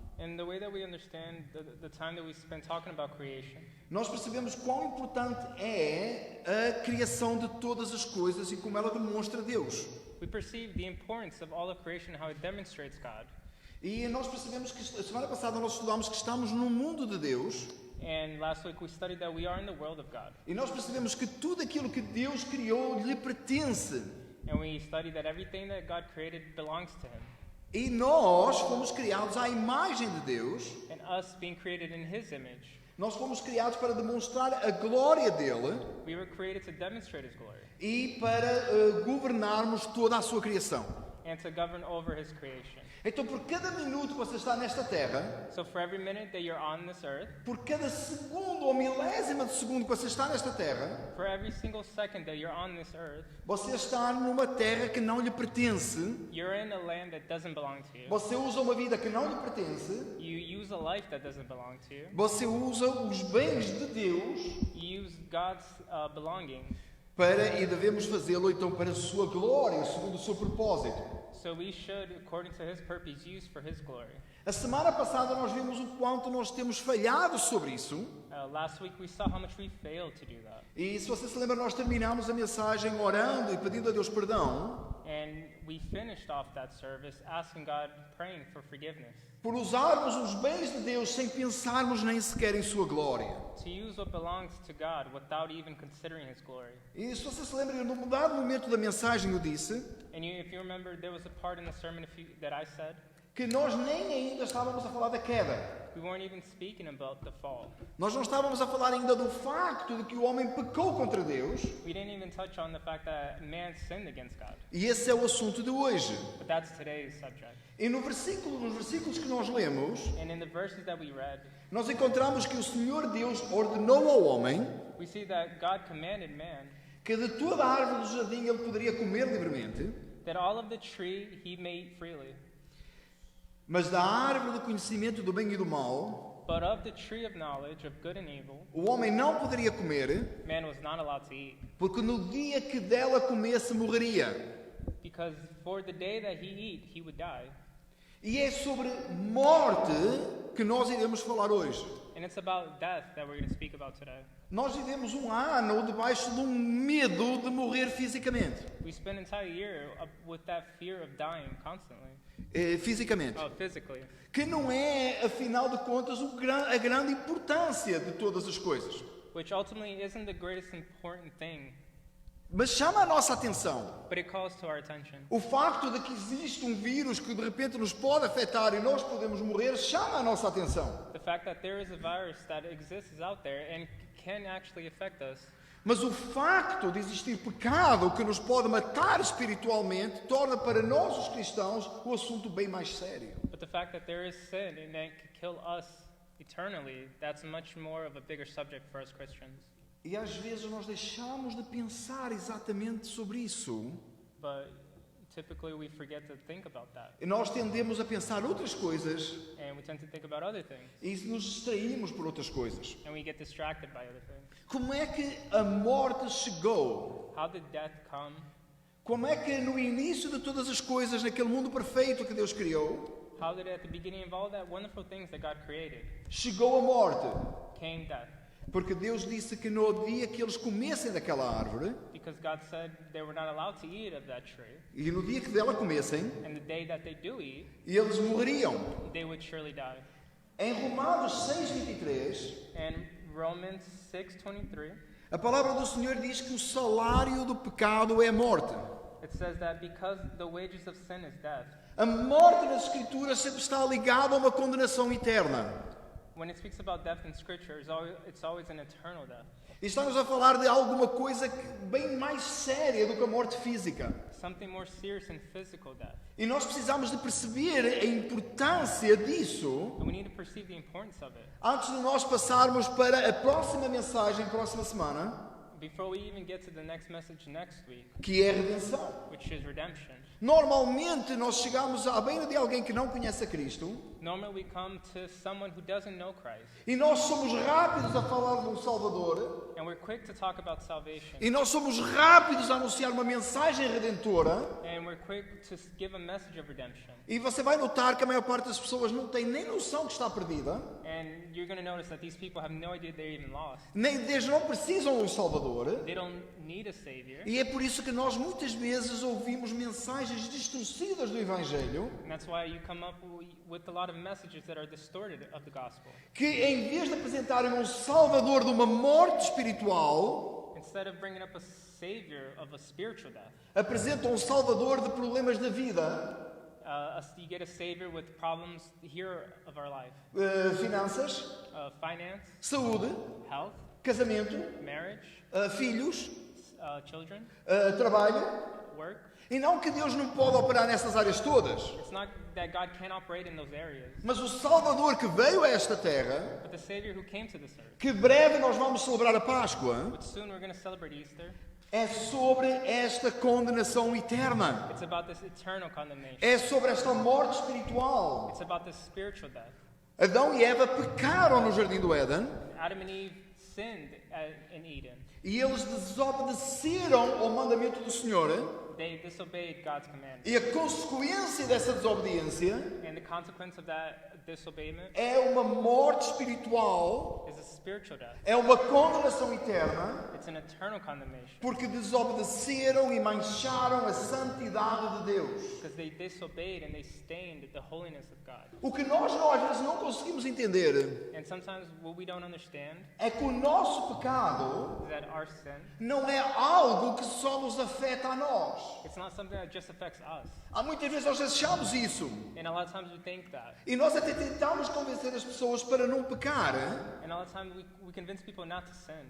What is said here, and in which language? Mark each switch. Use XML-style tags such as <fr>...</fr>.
<en>And the way that we understand the time that we spend talking about creation,</en> <pt>nós percebemos quão importante é a criação de todas as coisas e como ela demonstra Deus.</pt> <en>we perceive the importance of all of creation and how it demonstrates God.</en> <pt>E nós percebemos que, a semana passada nós estudámos que estamos no mundo de Deus.</pt> <en>And last week we studied that we are in the world of God.</en> <pt>E nós percebemos que tudo aquilo que Deus criou lhe pertence.</pt> <en>And we studied that everything that God created belongs to Him.</en> <pt>E nós fomos criados à imagem de Deus.</pt> <en>And us being created in His image,</en> <pt>Nós fomos criados para demonstrar a glória dele</pt> <en>we were created to demonstrate His glory</en> <pt>e para governarmos toda a sua criação.</pt> <en>and to govern over His creation.</en> <pt>Então, por cada minuto que você está nesta terra,</pt> <en>So for every minute that you're on this earth,</en> <pt>por cada segundo ou milésima de segundo que você está nesta terra,</pt> <en>for every single second that you're on this earth,</en> <pt>você está numa terra que não lhe pertence.</pt> <en>you're in a land that doesn't belong to you.</en> <pt>Você usa uma vida que não lhe pertence.</pt> <en>You use a life that doesn't belong to you.</en> <pt>Você usa os bens de Deus</pt> <en>You use God's belongings.</en> <pt>e devemos fazê-lo então para a sua glória, segundo o seu propósito.</pt> <en>So we should, according to His purpose, use for His glory.</en> <pt>A semana passada nós vimos o quanto nós temos falhado sobre isso.</pt> <en>Last week we saw how much we failed to do that.</en> <pt>E se você se lembra, nós terminamos a mensagem orando e pedindo a Deus perdão.</pt> <en>And we finished off that service asking God, praying for forgiveness.</en> <pt>por usarmos os bens de Deus sem pensarmos nem sequer em sua glória.</pt> <en>To use what belongs to God without even considering His glory.</en> <pt>E se você se lembra, no dado momento da mensagem eu disse</pt> <en>If you remember, there was a part in the sermon that I said,</en> <pt>que nós nem ainda estávamos a falar da queda.</pt> <en>we weren't even speaking about the fall.</en> <pt>Nós não estávamos a falar ainda do facto de que o homem pecou contra Deus.</pt> <en>We didn't even touch on the fact that man sinned against God.</en> <pt>E esse é o assunto de hoje.</pt> <en>But that's today's subject.</en> <pt>E nos versículos que nós lemos,</pt> <en>And in the verses that we read,</en> <pt>nós encontramos que o Senhor Deus ordenou ao homem</pt> <en>we see that God commanded man</en> <pt>que de toda a árvore do jardim ele poderia comer livremente,</pt> <en>that all of the tree he may eat freely,</en> <pt>mas da árvore do conhecimento do bem e do mal,</pt> <en>but of the tree of knowledge of good and evil,</en> <pt>o homem não poderia comer,</pt> <en>man was not allowed to eat,</en> <pt>porque no dia que dela comesse morreria.</pt> <en>because for the day that he eat, he would die.</en> <pt>E é sobre morte que nós iremos falar hoje.</pt> <en>And it's about death that we're going to speak about today.</en> <pt>Nós vivemos um ano debaixo de um medo de morrer fisicamente.</pt> <en>We spend an entire year with that fear of dying constantly.</en> <pt>Fisicamente.</pt> <en>Oh, physically.</en> <pt>Que não é, afinal de contas, a grande importância de todas as coisas.</pt> <en>Which ultimately isn't the greatest important thing,</en> <pt>Mas chama a nossa atenção</pt> <en>but it calls to our attention.</en> <pt>o facto de que existe um vírus que de repente nos pode afetar e nós podemos morrer, chama a nossa atenção.</pt> <en>The fact that there is a virus that exists out there and can actually affect us.</en> <pt>Mas o facto de existir pecado que nos pode matar espiritualmente torna para nós, os cristãos, o assunto bem mais sério.</pt> <en>But the fact that there is sin and that can kill us eternally, that's much more of a bigger subject for us Christians.</en> <pt>E às vezes nós deixamos de pensar exatamente sobre isso.</pt> <en>But typically we forget to think about that.</en> <pt>E nós tendemos a pensar outras coisas</pt> <en>And we tend to think about other things.</en> <pt>e nos distraímos por outras coisas.</pt> <en>And we get distracted by other things.</en> <pt>Como é que a morte chegou?</pt> <en>How did death come?</en> <pt>Como é que no início de todas as coisas, naquele mundo perfeito que Deus criou,</pt> <en>How did at the beginning of all that wonderful things that God created</en> <pt>chegou a morte?</pt> <en>came death?</en> <pt>Porque Deus disse que no dia que eles comessem daquela árvore,</pt> <en>Because God said they were not allowed to eat of that tree.</en> <pt>e no dia que dela comessem,</pt> <en>And the day that they do eat,</en> <pt>eles morreriam.</pt> <en>they would surely die.</en> <pt>Em Romanos 6:23,</pt> <en>And Romans 6:23,</en> <pt>a palavra do Senhor diz que o salário do pecado é a morte.</pt> <en>it says that because the wages of sin is death.</en> <pt>A morte nas Escrituras sempre está ligada a uma condenação eterna.</pt> <en>When it speaks about death in Scripture, it's always an eternal death.</en> <pt>E estamos a falar de alguma coisa bem mais séria do que a morte física.</pt> <en>Something more serious than physical death.</en> <pt>E nós precisamos de perceber a importância disso</pt> <en>And we need to perceive the importance of it.</en> <pt>antes de nós passarmos para a próxima mensagem, próxima semana,</pt> <en>Before we even get to the next message next week,</en> <pt>que é a redenção.</pt> <en>which is redemption.</en> <pt>Normalmente nós chegamos à beira de alguém que não conhece a Cristo</pt> <en>Normally we come to someone who doesn't know Christ,</en> <pt>e nós somos rápidos a falar de um Salvador</pt> <en>and we're quick to talk about salvation,</en> <pt>e nós somos rápidos a anunciar uma mensagem redentora.</pt> <en>and we're quick to give a message of redemption.</en> <pt>E você vai notar que a maior parte das pessoas não tem nem noção que está perdida,</pt> <en>And you're going to notice that these people have no idea they're even lost.</en> <pt>nem eles não precisam de um Salvador.</pt> <en>They don't need a Savior.</en> <pt>E é por isso que nós muitas vezes ouvimos mensagens distorcidas do Evangelho,</pt> <en>And that's why you come up with a lot of messages that are distorted of the gospel.</en> <pt>que em vez de apresentarem um Salvador de uma morte espiritual,</pt> <en>Instead of bringing up a Savior of a spiritual death,</en> <pt>apresentam um Salvador de problemas da vida,</pt> <en>you get a Savior with problems here of our life.</en> <pt>Finanças,</pt> <en>Finance,</en> <pt>saúde,</pt> <en>health,</en> <pt>casamento,</pt> <en>marriage,</en> <pt>filhos,</pt> <en>children,</en> <pt>trabalho.</pt> <en>work.</en> <pt>E não que Deus não pode operar nessas áreas todas,</pt> <en>It's not that God can't operate in those areas,</en> <pt>mas o Salvador que veio a esta terra,</pt> <en>but the Savior who came to this earth,</en> <pt>que breve nós vamos celebrar a Páscoa,</pt> <en>which soon we're going to celebrate Easter,</en> <pt>é sobre esta condenação eterna.</pt> <en>it's about this eternal condemnation.</en> <pt>É sobre esta morte espiritual.</pt> <en>It's about this spiritual death.</en> <pt>Adão e Eva pecaram no jardim do Éden</pt> <en>Adam and Eve sinned in Eden.</en> <pt>e eles desobedeceram ao mandamento do Senhor.</pt> <en>They disobeyed God's command.</en> <pt>E a consequência dessa desobediência</pt> <en>And the consequence of that disobeyment</en> <pt>é uma morte espiritual,</pt> <en>is a spiritual death.</en> <pt>é uma condenação eterna,</pt> <en>It's an eternal condemnation</en> <pt>porque desobedeceram e mancharam a santidade de Deus.</pt> <en>because they disobeyed and they stained the holiness of God.</en> <pt>O que nós às vezes não conseguimos entender</pt> <en>And sometimes what we don't understand</en> <pt>é que o nosso pecado</pt> <en>is that our sin,</en> <pt>não é algo que só nos afeta a nós.</pt> <en>it's not something that just affects us.</en> <pt>Há muitas vezes nós achamos isso.</pt> <en>And a lot of times we think that.</en> <pt>E nós até tentamos convencer as pessoas para não pecar,</pt> <en>And a lot of times we convince people not to sin</en>